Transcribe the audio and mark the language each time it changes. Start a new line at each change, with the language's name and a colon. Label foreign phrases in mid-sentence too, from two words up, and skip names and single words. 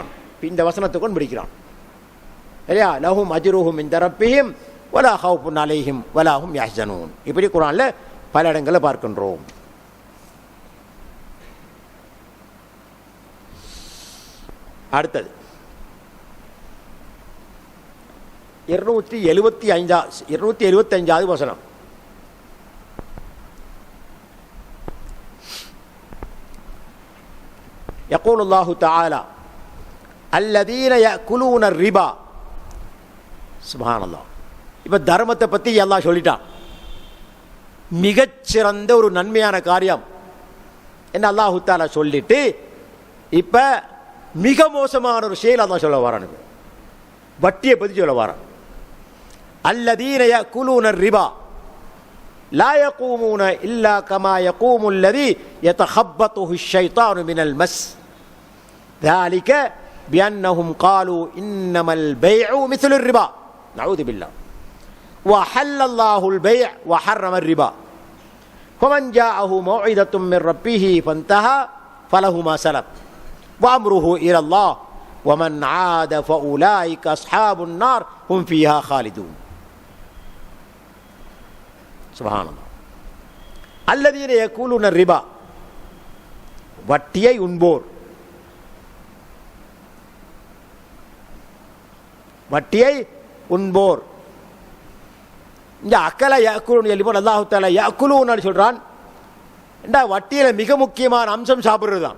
Tamil: இந்த வசனத்தை கொண்டு முடிக்கிறான் இல்லையா?
Arabic: لهم أجرهم عند ربهم ولا خوف عليهم ولا هم يحزنون.
Tamil: இப்படி குர்ஆன்ல பல இடங்களில் பார்க்கின்றோம். அடுத்தது 275வது வசனம்.
Arabic: يقول الله تعالى الذين يأكلون الربا. سبحان الله.
Tamil: இப்போ தர்மத்தை பற்றி அல்லாஹ் சொல்லிட்டான். மிகச்சிறந்த ஒரு நன்மையான காரியம் என்ன அல்லாஹு தஆலா சொல்லிட்டு இப்போ மிக மோசமான ஒரு செயல் அல்லாஹ் சொல்ல வரானுங்க. வட்டியை பற்றி சொல்ல வரான்.
Arabic: الذين يأكلون الربا لا يقومون إلا كما يقوم الذي يتخبطه الشيطان من المس ذلك بأنهم قالوا إنما البيع مثل الربا نعوذ بالله وحل الله البيع وحرم الربا فمن جاءه موعظة من ربه فانتهى فله ما سلف وأمره إلى الله ومن عاد فأولئك أصحاب النار هم فيها خالدون. سبحان الله. الذين يأكلون الربا
Tamil: வட்டியை உண்போர், வட்டியை உண்போர். இந்த அக்கல யஅக்குலூன் எல்லிபோன் அல்லாஹு தஆலா யஅக்குலூன்னு சொல்றான். இந்த வட்டியில் மிக முக்கியமான அம்சம் சாப்பிட்றது தான்.